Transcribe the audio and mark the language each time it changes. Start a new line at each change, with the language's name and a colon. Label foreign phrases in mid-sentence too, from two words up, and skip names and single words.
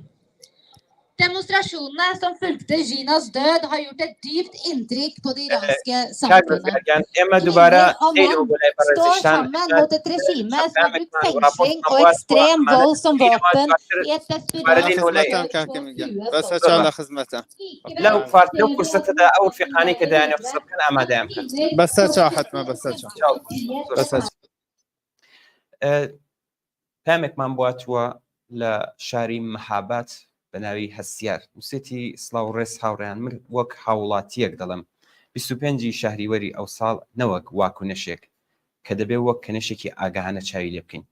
Norwegian: Demonstrasjonene som fulgte Ginas død har gjort et dypt inntrykk på det iranske samfunnet. Kvinner og menn står sammen mot et regime som har brukt fengsling og ekstrem vold som våpen i et desperat
Central Kurdish: پامێکمان بواتوە لە شاری مەهاباد بە ناوی هەستیار وسێتی سڵاو ڕێز هاوڕێیان من وەک هاوڵاتیەک دەڵم 25 شەهریوەری ئەو ساڵ نەوەک واکوونەشێک کە دەبێ وەک کەنەشێکی ئاگاهانە چاوی لێ بکەین.